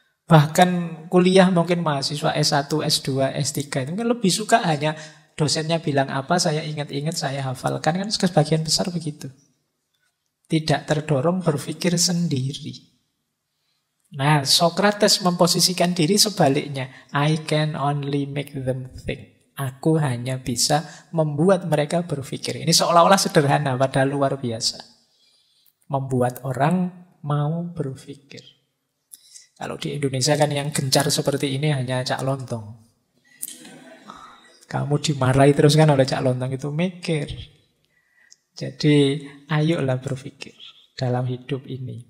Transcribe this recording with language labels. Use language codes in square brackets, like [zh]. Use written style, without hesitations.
[id] Bahkan kuliah mungkin mahasiswa S1, S2, S3 itu kan lebih suka hanya dosennya bilang apa, saya ingat-ingat, saya hafalkan. Kan sebagian besar begitu. Tidak terdorong berpikir sendiri. Nah, Sokrates memposisikan diri sebaliknya. [en] I can only make them think. [id] Aku hanya bisa membuat mereka berpikir. Ini seolah-olah sederhana, padahal luar biasa. Membuat orang mau berpikir. Kalau di Indonesia kan yang gencar seperti ini hanya Cak Lontong. Kamu dimarahi terus kan oleh Cak Lontong itu mikir. Jadi ayolah berpikir dalam hidup ini.